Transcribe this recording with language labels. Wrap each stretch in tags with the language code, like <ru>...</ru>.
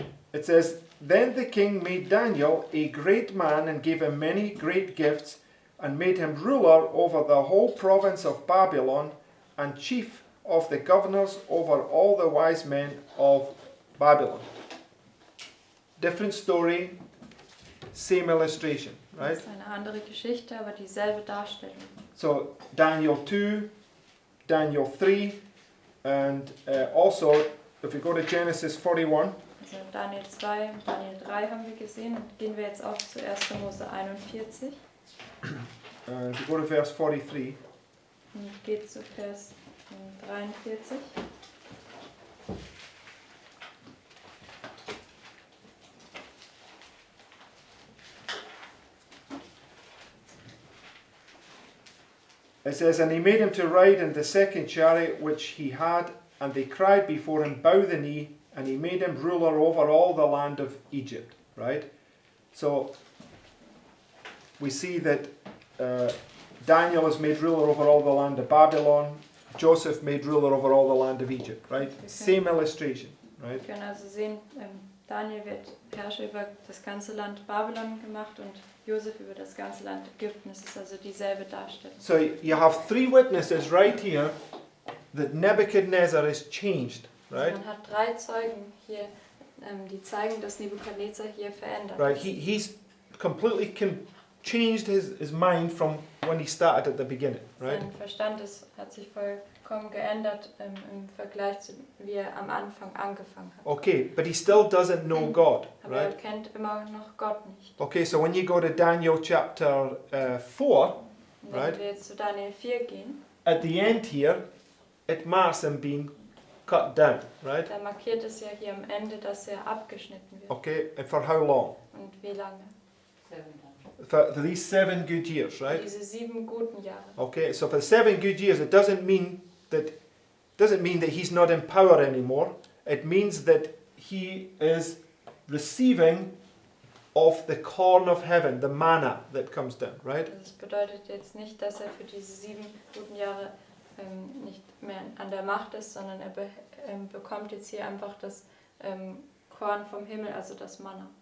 <en>It says, Then the king made Daniel a great man and gave him many great gifts and made him ruler over the whole province of Babylon and chief of the governors over all the wise men of Babylon. Different story, same illustration,</en> <de>Das</de> <en>right?</en> <de>ist eine andere Geschichte, aber dieselbe Darstellung.</de> <en>So Daniel 2, Daniel 3, and also if we go to Genesis 41,</en> <de>Also Daniel 2 und Daniel 3 haben wir gesehen und gehen wir jetzt auch zu 1. Mose 41</de> <en>And we go to verse 43.</en> <de>und geht zu Vers 43.</de> <en>It says, and he made him to ride in the second chariot which he had, and they cried before him, bow the knee, and he made him ruler over all the land of Egypt. Right? So we see that Daniel is made ruler over all the land of Babylon. Joseph made ruler over all the land of Egypt. Right? Same illustration. Right?</en> <de>Wir können also sehen, Daniel wird Herrscher über das ganze Land Babylon gemacht und Josef über das ganze Land Ägypten. Es ist also dieselbe Darstellung.</de> <en>So you have three witnesses right here that Nebuchadnezzar is changed. Right?</en> <de>Man hat 3 Zeugen hier, die zeigen, dass Nebukadnezar hier verändert</de> <en>Right?</en> <de>ist.</de> <en>He's completely changed his mind from when he started at the beginning. Right?</en> <de>Sein Verstand hat sich vollkommen geändert im Vergleich zu wie er am Anfang angefangen hat.</de> <en>Okay, but he still doesn't know God.</en> <de>Aber er</de> <en>Right?</en> <de>kennt immer noch Gott nicht.</de> <en>Okay, so when you go to Daniel chapter 4,</en> <de>Und wenn</de> <en>Right.</en> <de>wir jetzt zu Daniel 4 gehen,</de> <en>at the end here, it marks him being cut down. Right?</en> <de>dann markiert es ja hier am Ende, dass er abgeschnitten wird.</de> <en>Okay, and for how long?</en> <de>Und wie lange?</de> <en>For these 7 good years, right?</en> <de>Diese 7 guten Jahre.</de> <en>Okay, so for 7 good years, it doesn't mean that he's not in power anymore. It means that he is receiving of the corn of heaven, the manna that comes down, right?</en> <de>Das bedeutet jetzt nicht, dass er für diese 7 guten Jahre nicht mehr an der Macht ist, sondern er bekommt jetzt hier einfach das Korn vom Himmel, also das Manna.</de>